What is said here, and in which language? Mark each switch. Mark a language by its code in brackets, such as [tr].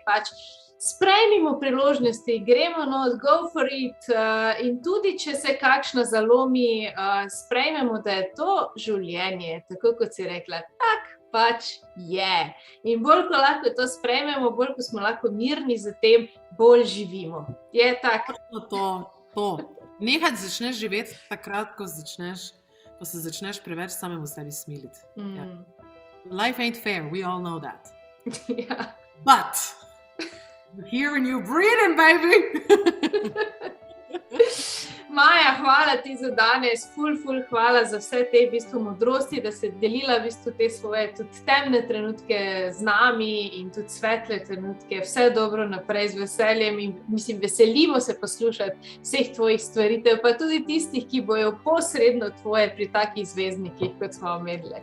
[sl] Pač sprejmimo priložnosti, gremo not, [en] go for it [sl] in tudi, če se kakšna zalomi, sprejmemo, da je to življenje, tako kot si rekla, tak pač je. In bolj, ko lahko to sprejmemo, bolj, ko smo lahko mirni za tem, bolj živimo. Je tako? To. Nehati začneš živeti takrat, ko se začneš preveč samemu sebi smiliti. Ja. [en] Life ain't fair, we all know that. [sl] Ja. [en] But here and you breathing, baby! [sl] Maja, hvala ti za danes, ful hvala za vse te v bistvu modrosti, da si delila v bistvu te svoje tudi temne trenutke z nami in tudi svetle trenutke. Vse dobro naprej z veseljem in mislim, veselimo se poslušati vseh tvojih stvaritev, pa tudi tistih, ki bojo posredno tvoje pri takih zvezdnikih, kot smo omenili.